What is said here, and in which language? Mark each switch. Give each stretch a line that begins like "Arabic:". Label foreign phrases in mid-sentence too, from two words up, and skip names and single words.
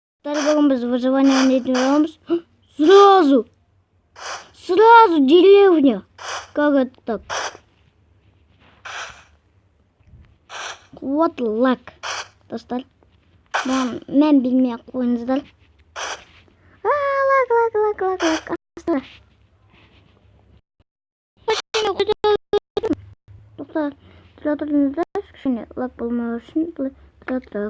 Russian: Тогда без выживания не идём. Сразу деревня. Как это так? Вот лак.
Kyrgyz: Достар. Мен билмей коюңуздар. Лак.
Kazakh: Тоқтар, тұра тұрыңыздар, кішкене лак болмау үшін тұра тұрайық.